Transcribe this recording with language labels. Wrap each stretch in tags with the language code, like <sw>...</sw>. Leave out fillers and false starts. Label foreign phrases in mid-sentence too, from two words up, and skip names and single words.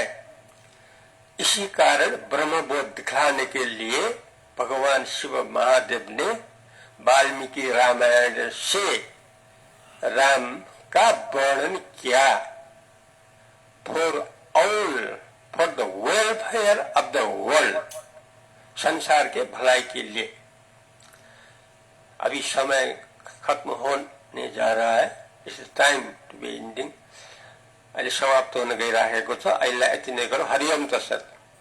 <hi>इसी कारण ब्रह्मबोध दिखाने के लिए भगवान शिव महादेव ने वाल्मीकि रामायण से राम का वर्णन किया।</hi> <en>for the welfare of the world,</en> <hi>संसार के भलाई के लिए। अभी समय खत्म होने जा रहा है।</hi> <en>it's time to be ending.</en> <ne>अहिले समाप्त हुन गइराखेको छ। अहिले यति नै गरौँ।</ne> <sa>हरि ओम तत्सत।</sa>